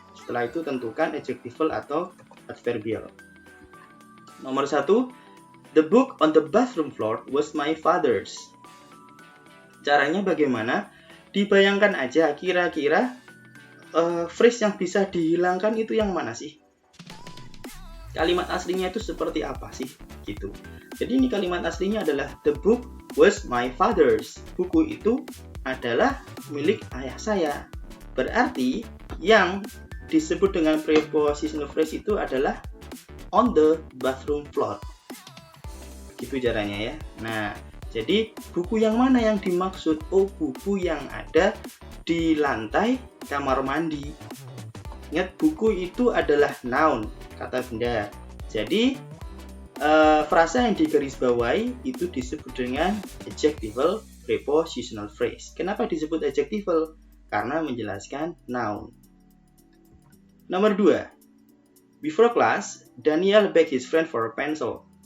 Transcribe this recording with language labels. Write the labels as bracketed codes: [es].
[id] Setelah itu tentukan adjectival atau adverbial. [en] Nomor 1, the book on the bathroom floor was my father's. [id] Caranya bagaimana? Dibayangkan aja kira-kira phrase yang bisa dihilangkan itu yang mana sih? Kalimat aslinya itu seperti apa sih? Gitu. Jadi ini kalimat aslinya adalah [en] the book was my father's. [id] Buku itu adalah milik ayah saya. Berarti yang disebut dengan prepositional phrase itu adalah [en] on the bathroom floor. [id] Gitu caranya ya. Nah, jadi buku yang mana yang dimaksud? Oh, buku yang ada di lantai kamar mandi. Ingat, buku itu adalah noun, kata benda. Jadi frasa yang digarisbawahi itu disebut dengan adjectival prepositional phrase. Kenapa disebut adjectival? Karena menjelaskan noun. [en] Nomor 2, before class, Daniel begged his friend for a pencil.